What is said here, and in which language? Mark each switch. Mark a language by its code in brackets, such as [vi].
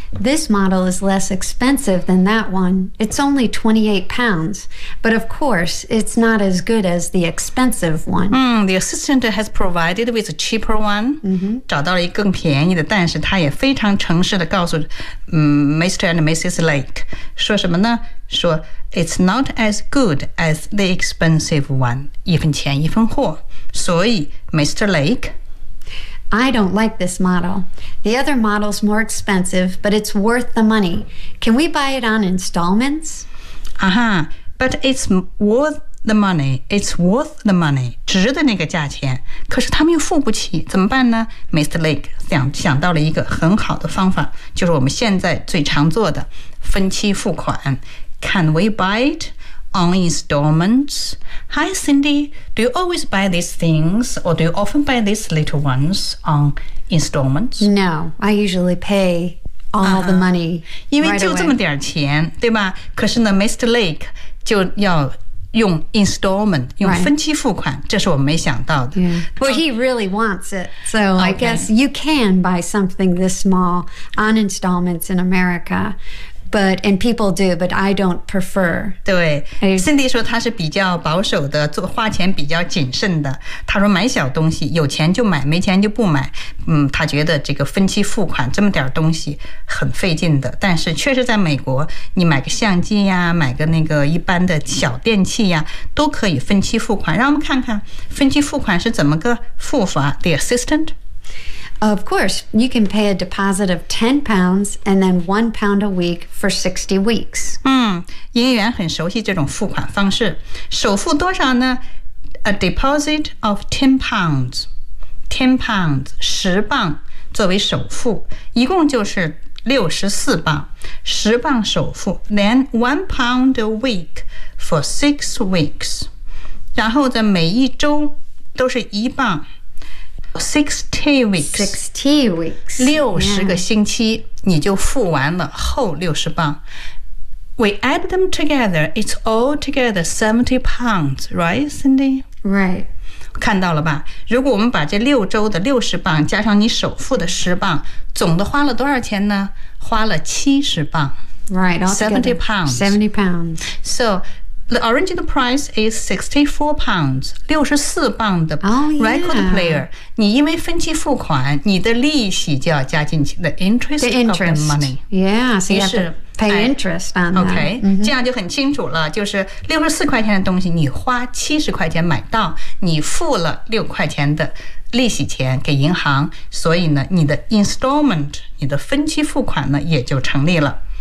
[en] This model is less expensive than that one. It's only £28. But of course, it's not as good as the expensive one. The assistant has provided with a cheaper one. [zh] 找到了一个更便宜的，但是他也非常诚实地告诉Mr. and Mrs. Lake, 说什么呢？说 [en] it's not as good as the expensive one. [zh] 一分钱一分货。所以 Mr. Lake, [en] I don't like this model. The other model's more expensive, but it's worth the money. Can we buy it on installments? But it's worth the money. It's worth the money. [zh] 值得那个价钱。可是他们又付不起，怎么办呢？ Mr. Lake 想到了一个很好的方法，就是我们现在最常做的分期付款。 [en] Can we buy it on installments? Hi, Cindy. Do you always buy these things or do you often buy these little ones on installments? No, I usually pay all the money. [zh] 因为就这么点钱，对吧？可是呢 Mr. Lake 就要用 installment, 用分期付款，这是我没想到的。 [en] Well, he really wants it. So I guess you can buy something this small on installments in America. But, and people do, but I don't prefer. [zh] 对 ,Cindy 说他是比较保守的，做花钱比较谨慎的。他说买小东西，有钱就买，没钱就不买。他觉得这个分期付款这么点东西很费劲的。但是确实在美国，你买个相机呀，买个那个一般的小电器呀，都可以分期付款。让我们看看分期付款是怎么个付法。 [en] The assistant? Of course, you can pay a deposit of £10 and then £1 a week for 60 weeks. [zh] 营业员很熟悉这种付款方式。首付多少呢？ [en] A deposit of £10. [zh] £10, 10磅作为首付。一共就是64磅。 10磅首付。 [en] Then £1 a week for 6 weeks. [zh] 然后在每一周都是一磅。 [en] 60 weeks [zh] 60个星期、yeah. 你就付完了后60磅 [en] We add them together It's all together £70 Right Cindy? Right [zh] 看到了吧如果我们把这六周的60磅加上你首付的10磅总的花了多少钱呢花了70磅 [en] Right £70 So The original price is £64, [zh] 64磅的 [en] record player. [zh] 你因为分期付款，你的利息就要加进去 the interest, [en] the interest of the money. Yeah, so you have to pay interest on that. Okay,、mm-hmm. [zh] 这样就很清楚了，就是64块钱的东西你花70块钱买到，你付了6块钱的利息钱给银行，所以呢，你的 installment, 你的分期付款呢，也就成立了。